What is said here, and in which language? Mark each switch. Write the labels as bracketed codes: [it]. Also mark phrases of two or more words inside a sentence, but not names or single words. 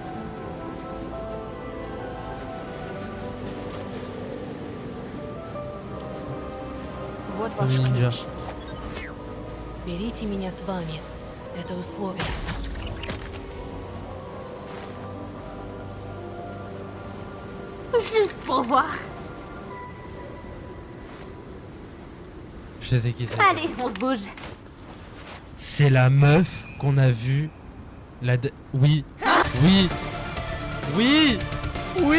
[ru] Вот ваш Ниндзя. ключ. Берите меня с вами. Это условие. [fr] Juste pour voir. Je sais qui c'est. Allez, on se bouge. C'est la meuf qu'on a vue. Oui. Oui. Oui. Oui.